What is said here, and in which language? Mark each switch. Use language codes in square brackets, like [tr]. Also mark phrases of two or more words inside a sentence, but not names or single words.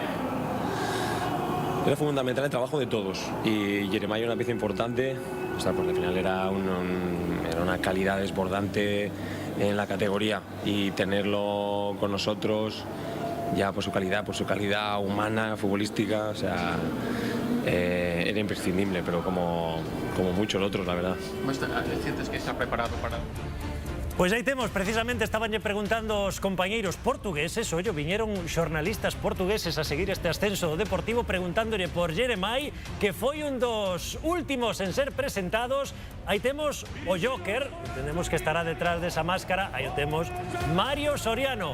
[es] Era fundamental el trabajo de todos y Yeremay era una pieza importante, o sea, porque al final era una calidad desbordante en la categoría y tenerlo con nosotros ya por su calidad humana, futbolística, o sea, era imprescindible, pero como muchos otros, la verdad. ¿Sientes que está preparado para...? [gl] Pois aí temos, precisamente estabanlle preguntando os compañeiros portugueses, ollo, viñeron xornalistas portugueses a seguir este ascenso do Deportivo preguntándole por Yeremay, que foi un dos últimos en ser presentados. Aí temos o Joker, entendemos que estará detrás desa máscara, aí temos Mario Soriano.